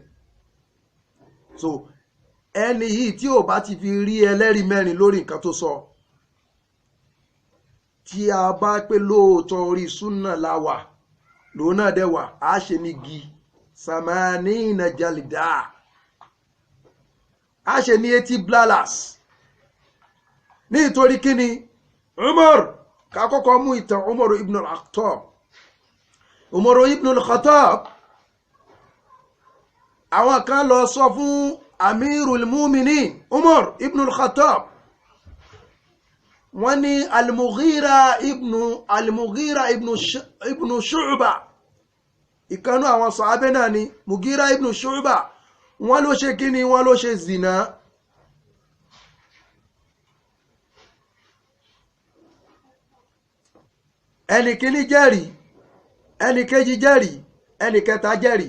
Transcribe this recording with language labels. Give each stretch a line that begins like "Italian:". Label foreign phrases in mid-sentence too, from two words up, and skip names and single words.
Yoruba: so ẹni yìí tí ò bá ti fi rí ẹlẹ́rìí mẹ́rin lórí nǹkan tó sọ, tí a bá pé lóòótọ́ orí súnà láwà lòun náà dẹ̀wà, á ṣe ní gi
Arabic: ثمانين جلدة,
Yoruba: á ṣe ní 80 blalas. nítorí kíni? Umar, ká kọ́kọ́ mú ìtàn Umar ibn al-Khattab. Umar ibn al-Khattab, àwọn kan lọ sọ fún Amirul Mu'minin Umar ibn al-Khattab, wọ́n ní al-Mughira ibn Shu'ba, ìkanú àwọn sàhábé náà ni Mughira ibn Shu'ba, wọ́n ló ṣe kíni? wọ́n ló ṣe zina. ẹni kíní jẹ́rìí, ẹni kejì jẹ́rìí, ẹni kẹta jẹ́rìí.